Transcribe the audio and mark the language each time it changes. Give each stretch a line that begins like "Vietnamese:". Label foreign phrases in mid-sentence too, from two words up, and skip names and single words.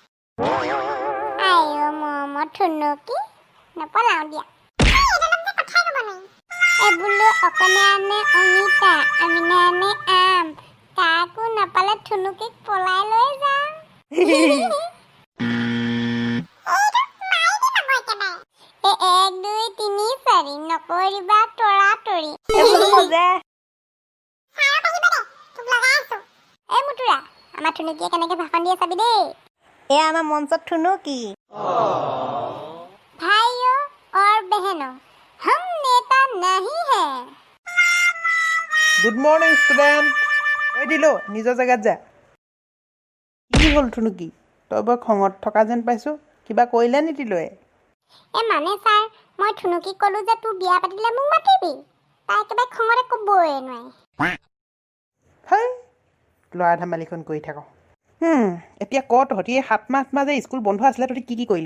Assamese: আইও মমত থুনুকি নপলাও দিয়া এবোলো অকনে আনে অমিতা আমিনে আনে আম কাকো নাপালে থুনুকিক পলাই লৈ যাম এক দুই তিনি চাৰি নকৰিবা তৰা তৰি এই মুতুৰা আমাৰ থুনুকিয়ে কেনেকে ভাষণ দিয়ে চাবি দেই এয়া আমাৰ মঞ্চত থুনুকি
Hindi: भाइयों और बहनों हम नेता नहीं हैं
English: good morning student
Assamese: ঐ দিলো নিজৰ জেগাত যা কি হ'ল থুনুকি তই বৰ খঙত থকা যেন পাইছোঁ কিবা কৰিলে নেকি লৈ এ মানে ছাৰ মই থুনুকি ক'লো যে তোৰ বিয়া পাতিলে মোক মাতিবি তাই একেবাৰে খঙতে ক'বই নোৱাৰে হেই ল'ৰা ধেমালিখন কৰি থাক এতিয়া ক তহঁতি 7 মাহ যে স্কুল বন্ধ আছিলে তহঁতি কি কৰিলি